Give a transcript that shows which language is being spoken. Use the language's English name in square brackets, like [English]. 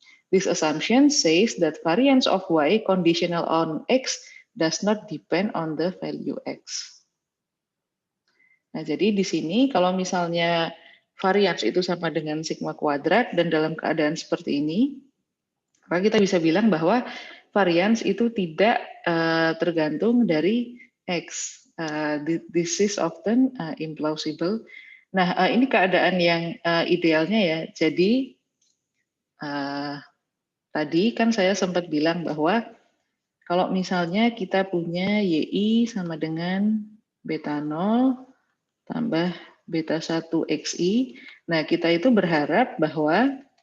[English] This assumption says that variance of Y conditional on X does not depend on the value X. [Indonesian] Nah, jadi di sini kalau misalnya variance itu sama dengan sigma kuadrat dan dalam keadaan seperti ini, maka kita bisa bilang bahwa variance itu tidak tergantung dari X. [English] This is often implausible. [Indonesian] Nah, ini keadaan yang idealnya ya. Jadi tadi kan saya sempat bilang bahwa kalau misalnya kita punya YI sama dengan beta 0 tambah beta 1 XI, nah kita itu berharap bahwa